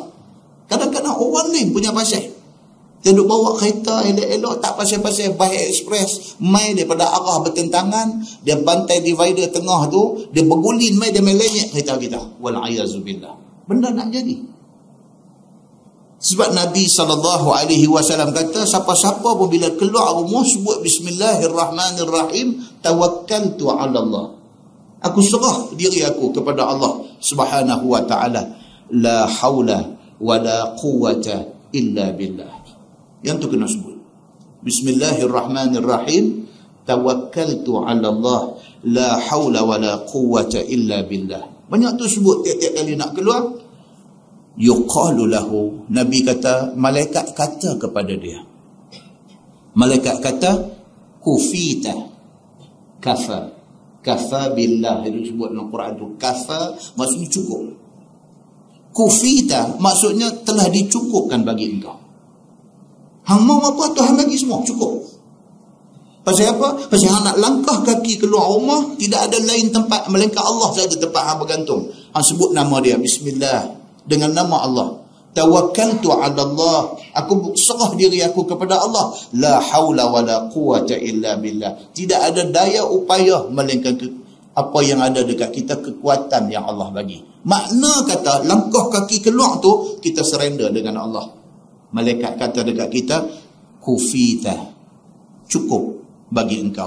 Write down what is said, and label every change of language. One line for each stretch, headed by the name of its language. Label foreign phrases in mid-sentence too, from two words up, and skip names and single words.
Malay: Kadang-kadang orang lain punya pasal. Dia duk bawa kereta elok-elok, tak pasal-pasal, baik ekspres, mai daripada arah bertentangan, dia bantai divider tengah tu, dia bergulin mai, dia melenyek kereta kita. Wal'ayazubillah. Benda nak jadi. Sebab Nabi SAW kata, siapa-siapa pun bila keluar rumah sebut
Arabic: بسم الله الرحمن الرحيم، توكلت على الله.
Malay: Aku serah diri aku kepada Allah
Arabic: سبحانه وتعالى. لا حول ولا قوة إلا بالله.
Malay: Yang tu kena sebut.
Arabic: بسم الله الرحمن الرحيم, توكلت على الله، لا حول ولا قوة إلا بالله.
Malay: Banyak tu sebut tiap-tiap kali nak keluar.
Arabic: يقال له,
Malay: Nabi kata, malaikat kata kepada dia. Malaikat kata,
Arabic: كفيت، كفى. كفى بالله,
Malay: itu sebut dalam Quran tu. Kafa maksudnya cukup. Kufita maksudnya telah dicukupkan bagi engkau. Hang mau apa Tuhan bagi semua, cukup. Pasal apa? Pasal hang nak langkah kaki keluar rumah, tidak ada lain tempat melainkan Allah saja tempat hang bergantung. Hang sebut nama dia, bismillah, dengan nama Allah.
Arabic: توكلت على الله,
Malay: aku serah diri aku kepada Allah.
Arabic: لا حول ولا قوة إلا بالله.
Malay: Tidak ada daya upaya melainkan apa yang ada dekat kita, kekuatan yang Allah bagi. Makna kata langkah kaki keluar tu kita surrender dengan Allah. Malaikat kata dekat kita, kufita, cukup bagi engkau.